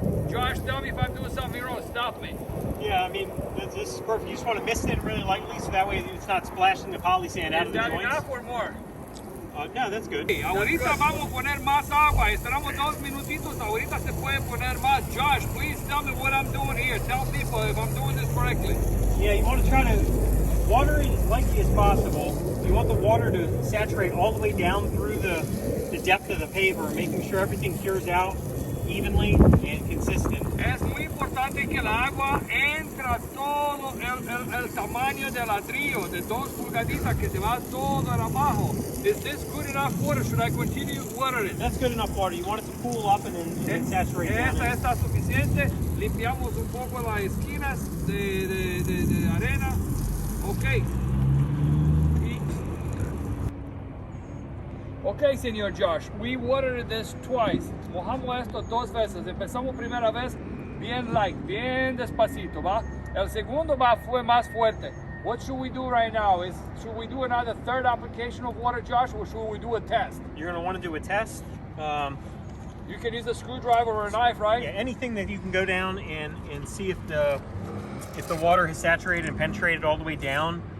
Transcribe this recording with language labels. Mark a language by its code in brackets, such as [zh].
[en] Josh, tell me if I'm doing something wrong, stop me. Yeah, I mean, this is perfect. You just want to mist it really lightly so that way it's not splashing the poly sand out of the joints. Is that enough or more? No, that's good. [es] Okay, ahorita vamos a poner más agua, esperamos 2 minutitos, ahorita se puede poner más. [en] Josh, please tell me what I'm doing here. Tell people if I'm doing this correctly. Yeah, you want to try to water it as lightly as possible. You want the water to saturate all the way down through the depth of the paver, making sure everything cures out evenly and consistent. [es] Es muy importante que el agua entra todo el tamaño del ladrillo de 2 pulgaditas que se va todo en abajo. [en] Is this good enough water? Should I continue watering it? That's good enough water. You want it to pool up and then saturate down. [es] Esta está suficiente. Limpiamos un poco las esquinas de arena. Ok. [en] Ok, señor Josh, we watered this twice. [es] Mojamos esto 2 veces. Empezamos primera vez bien light, bien despacito, ¿va? El segundo fue más fuerte. [en] What should we do right now? Should we do another 3rd application of water, Josh, or should we do a test? You're going to want to do a test. You can use a screwdriver or a knife, right? Yeah, anything that you can go down and see if the water has saturated and penetrated all the way down.